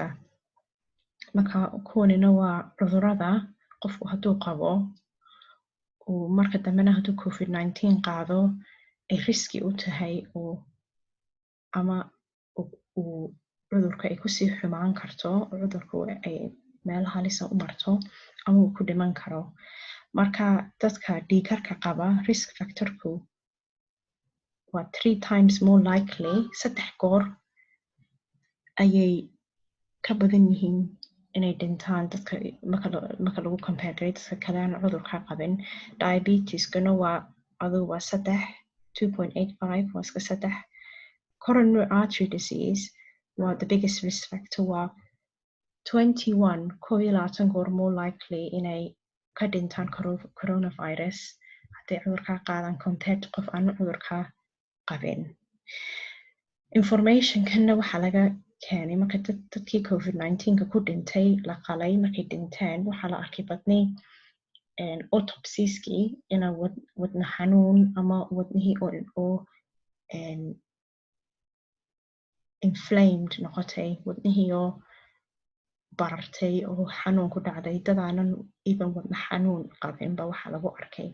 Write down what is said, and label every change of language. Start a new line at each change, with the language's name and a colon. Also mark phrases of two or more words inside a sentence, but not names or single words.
Somali: Marka kuwanina waa cudurada qofku hadduu qabo marka dambena hadduu COVID-19 qaado ay riski u tahay ama cudurka ay kusii xumaan karto, cudurku ay meel halisa u marto ama uu ku dhiman karo. Marka dadka dhiigkarka qaba
English: risk factor-ku
Somali: waa 3
English: times more likely,
Somali: 3 goor ayay ka badan yihiin inay dhintaan dadka marka lagu compare gareeyo dadka kale aan cudurka qabin. Diabetes-kuna waa 2.85 waa iska 3.
English: Coronary artery disease the biggest risk factor
Somali: waa 21 goor
English: more likely
Somali: inay ka dhintaan coronavirus hadday cudurkaa qaadaan
English: compared to
Somali: qof aan cudurkaa qabin. Informationkanna waxaa laga keenay marka dadkii COVID-19 ku dhintay la qalay markay dhinteen waxaa la arkay badnay autopsieskii ina wadna xanuun ama wadnihii oo inflamed noqotay, wadnihii oo barartay oo xanuun ku dhacday, dadaanan even wadna xanuun qabinba waxaa lagu arkay.